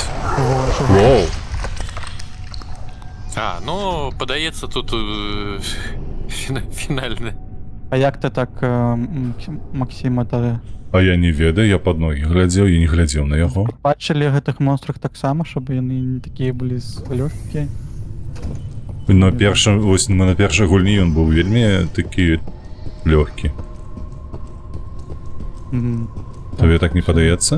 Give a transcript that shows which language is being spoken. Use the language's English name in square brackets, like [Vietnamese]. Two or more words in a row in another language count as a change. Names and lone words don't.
[Ukrainian] Воу! А, ну, подається тут фінальне. А як ти так, Максима, та [Belarusian] А я не ведаю, я пад ногі глядзеў і не глядзеў на яго. бачили гэтых монстрах так само, щоб яны не такія былі лёгкія? На першым, вось на першай гульні ён быў вельмі такі лёгкі. Табе так не падаецца?